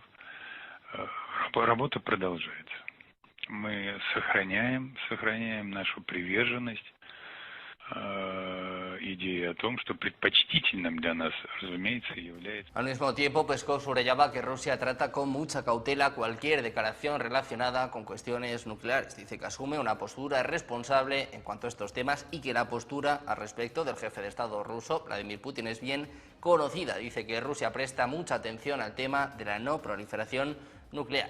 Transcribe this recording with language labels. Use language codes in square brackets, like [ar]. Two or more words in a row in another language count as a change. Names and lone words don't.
[ru] Работа продолжается. Мы сохраняем нашу приверженность idea о том, что предпочтительным для нас, разумеется, является. [es] Al mismo tiempo, Peskov subrayaba que Rusia trata con mucha cautela cualquier declaración relacionada con cuestiones nucleares. Dice que asume una postura responsable en cuanto a estos temas y que la postura al respecto del jefe de Estado ruso, Vladimir Putin, es bien conocida. Dice que Rusia presta mucha atención al tema de la no proliferación nuclear.